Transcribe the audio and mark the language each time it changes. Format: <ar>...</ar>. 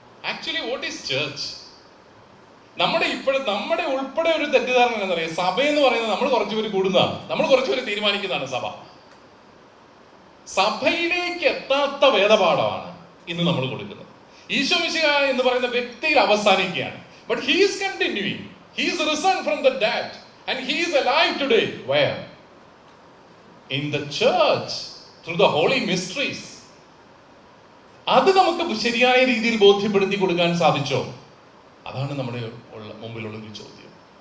<en>Actually what is church?</en> <ml>നമ്മുടെ ഉൾപ്പെടെ ഒരു തെറ്റിദ്ധാരണ എന്താ പറയുക, സഭ എന്ന് പറയുന്നത് നമ്മൾ കുറച്ചുപേര് കൂടുന്നതാണ്, നമ്മൾ കുറച്ചുപേര് തീരുമാനിക്കുന്നതാണ് സഭ. സഭയിലേക്ക് എത്താത്ത വേദപാഠമാണ് ഇന്ന് നമ്മൾ കൊടുക്കുന്നത്. ഈശോ മിശിഹ എന്ന് പറയുന്ന വ്യക്തിയിൽ അവസാനിക്കുകയാണ്.</ml> <en>But he is continuing. He is risen from the dead and he is alive today. Where? In the church, through the holy mysteries.</en> <ml>അത് നമുക്ക് ശരിയായ രീതിയിൽ ബോധ്യപ്പെടുത്തി കൊടുക്കാൻ സാധിച്ചോ? അതാണ് നമ്മുടെ മുമ്പിലുള്ള ഒരു ചോദ്യം.</ml>